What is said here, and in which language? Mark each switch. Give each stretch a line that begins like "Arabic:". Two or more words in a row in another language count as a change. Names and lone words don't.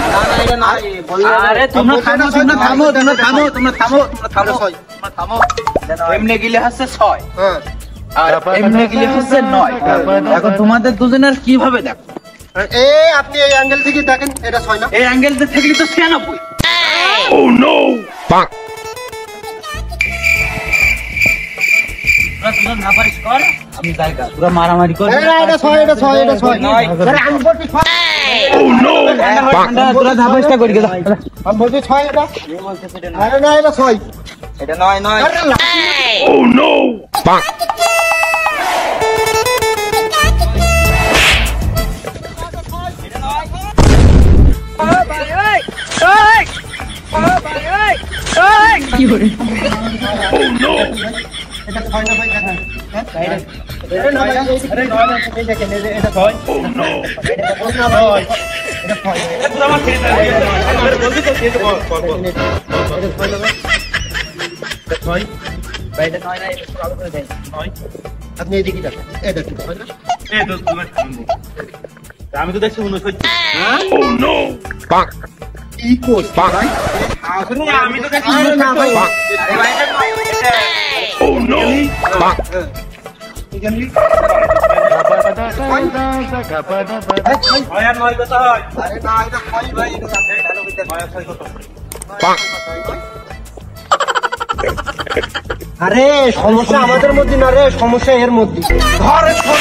Bangla: না না এটা নয়। আরে তোমরা থামো ছয়। এমনি গেলে হচ্ছে ছয় হ্যাঁ আর এমনি গেলে হচ্ছে নয়। এখন তোমাদের দুজনের কিভাবে দেখো? এ আপনি এই অ্যাঙ্গেল থেকে দেখেন এটা ছয় না? এই অ্যাঙ্গেলতে থাকলে তো 96।
English: Oh no! Bonk.
Bangla: তোরা দুজন না পারিস কর আমি জায়গা তোরা মারামারি কর। আরে না এটা ছয় এটা ছয় এটা ছয়। নয়। আরে আমি বলছি ছয়।
English: Oh no! Bonk.
Bangla: তোরা ধাপাইটা করি গেল। আমি বলছি ছয় এটা। আমি বলতেছি এটা নয়। আরে না এটা ছয়। এটা নয় নয়। আরে না
English: Oh no! Bonk. Oh no!
Bangla: এটা ছয় না ভাই দেখেন। হ্যাঁ এটা না ভাই আরে নয় না এই দেখেন এটা ছয়।
English: Oh no!
Bangla: এটা না ভাই এটা ছয়। তোরা আমার খেয়ে দে। বলবি তো খেয়ে দে বল বল বল। এটা ছয় না ভাই? এটা ছয়। ভাই এটা নয় না এটা ভালো করে দেন। নয়। আপনি এদিকে দেখেন এটা কি ছয় না? এই তো তোমার থামবো। আমি তো দেখছি 69।
English: Oh no! Bonk.
Bangla: কি করছিস ভাই? আসলে আমি তো দেখছি আরে না ভাই। 69। আরে ভাই এটা নয়। এটা
English: Oh no! Bonk.
Bangla: ছয় আর নয় কত হয়? আরে না এটা ছয় ভাই এটা ভালো করে ছয় আর ছয় কত?
English: Bonk.
Bangla: আরে সমস্যা আমাদের মধ্যে না রে সমস্যা এর মধ্যে ধরে